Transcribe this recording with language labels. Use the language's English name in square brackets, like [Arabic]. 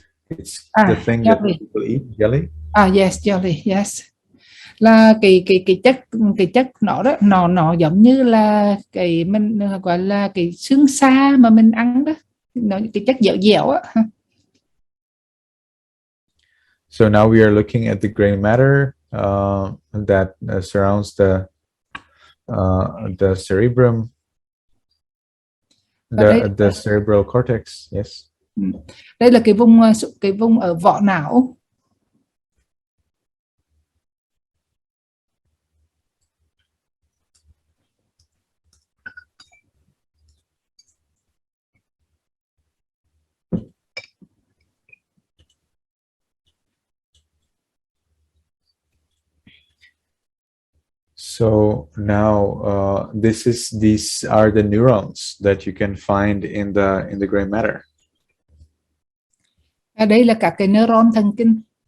[English] It's the thing that people eat, jelly. Yes, jelly, yes. [Vietnamese] Là cái chất nó đó, nó giống như là cái mình gọi là cái xương xa mà mình ăn đó, nó cái chất dẻo dẻo á. [English] So now we are looking at the gray matter that surrounds the cerebrum, the cerebral cortex. Yes. [Vietnamese] Đây là cái vùng ở vỏ não. [English] So now these are the neurons that you can find in the gray matter. [Vietnamese] Đây là các cái neuron thần kinh.